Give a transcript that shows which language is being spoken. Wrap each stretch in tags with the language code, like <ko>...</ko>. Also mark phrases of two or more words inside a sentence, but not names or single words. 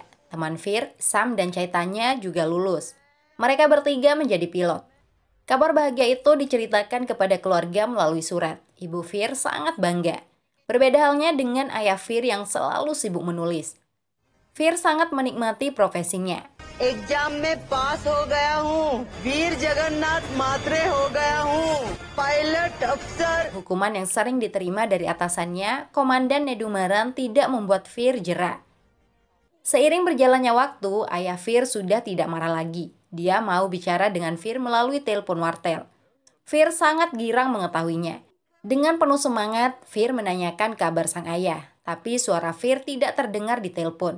<id>Teman Fir, Sam dan Chaitanya juga lulus. Mereka bertiga menjadi pilot. Kabar bahagia itu diceritakan kepada keluarga melalui surat. Ibu Fir sangat bangga. Berbeda halnya dengan ayah Fir yang selalu sibuk menulis. Fir sangat menikmati profesinya.</id> <hi>एग्जाम में पास हो गया हूँ वीर जगन्नाथ मात्रे हो गया हूँ</hi> <en>pilot officer.</en> <id>Hukuman yang sering diterima dari atasannya, Komandan Nedumaran tidak membuat Fir jera. Seiring berjalannya waktu, ayah Fir sudah tidak marah lagi. Dia mau bicara dengan Fir melalui telepon wartel. Fir sangat girang mengetahuinya. Dengan penuh semangat, Fir menanyakan kabar sang ayah, tapi suara Fir tidak terdengar di telepon.</id>